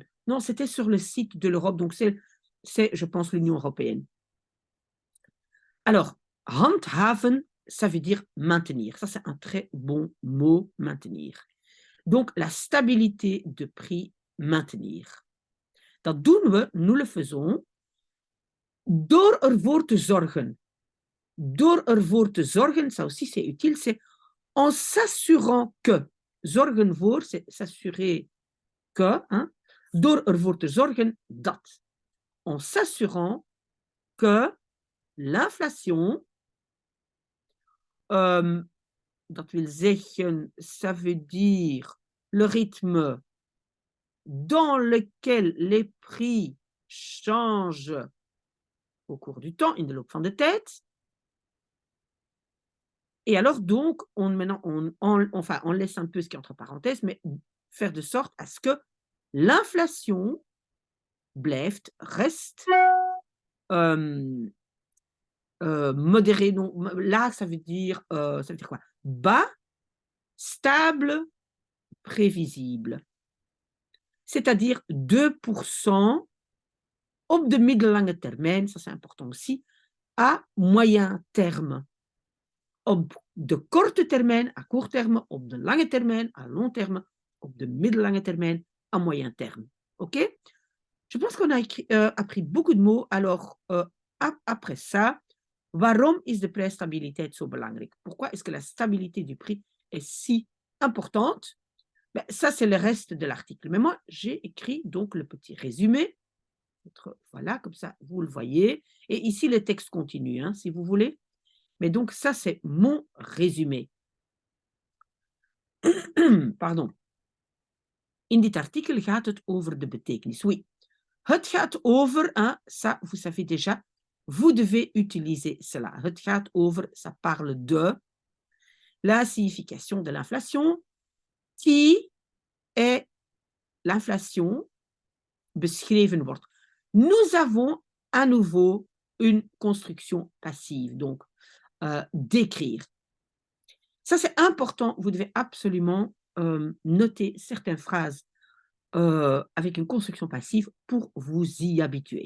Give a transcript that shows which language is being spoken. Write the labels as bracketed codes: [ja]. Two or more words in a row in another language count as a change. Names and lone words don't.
[fr] Non, c'était sur le site de l'Europe, donc c'est, je pense, l'Union européenne. Alors, handhaven, ça veut dire maintenir. Ça, c'est un très bon mot, maintenir. Donc, la stabilité de prix, maintenir. [nl] Dat doen we, [fr] nous le faisons, [nl] door ervoor te zorgen. Door ervoor te zorgen, [fr] ça aussi c'est utile, c'est en s'assurant que. [nl] Zorgen voor, [fr] c'est s'assurer que. Hein, [nl] door ervoor te zorgen dat. [fr] En s'assurant que l'inflation, [nl] dat wil zeggen, [fr] ça veut dire le rythme dans lequel les prix changent au cours du temps, [nl] in de loop van de tijd. [fr] Et alors, donc, maintenant, on laisse un peu ce qui est entre parenthèses, mais faire de sorte à ce que l'inflation blijft, reste modérée. Donc, là, ça veut dire quoi? Bas, stable, prévisible. C'est-à-dire [nl] 2% op de middellange termijn, [fr] ça c'est important aussi, à moyen terme. [nl] Op de korte termijn, [fr] à court terme, [nl] op de lange termijn, [fr] à long terme, [nl] op de middellange termijn, [fr] à moyen terme. OK? Je pense qu'on a appris beaucoup de mots. Alors, après ça, [nl] waarom is de prijsstabiliteit zo belangrijk? [fr] Pourquoi est-ce que la stabilité du prix est si importante? Ben, ça, c'est le reste de l'article. Mais moi, j'ai écrit donc le petit résumé. Voilà, comme ça, vous le voyez. Et ici, le texte continue, hein, si vous voulez. Mais donc, ça, c'est mon résumé. Pardon. [nl] In dit artikel gaat het over de betekenis. Oui, het gaat over, [fr] hein, ça, vous savez déjà, vous devez utiliser cela. [nl] Het gaat over, [fr] ça parle de la signification de l'inflation, qui est l'inflation [nl] beschreven wordt. [fr] Nous avons à nouveau une construction passive, donc d'écrire. Ça, c'est important. Vous devez absolument noter certaines phrases avec une construction passive pour vous y habituer.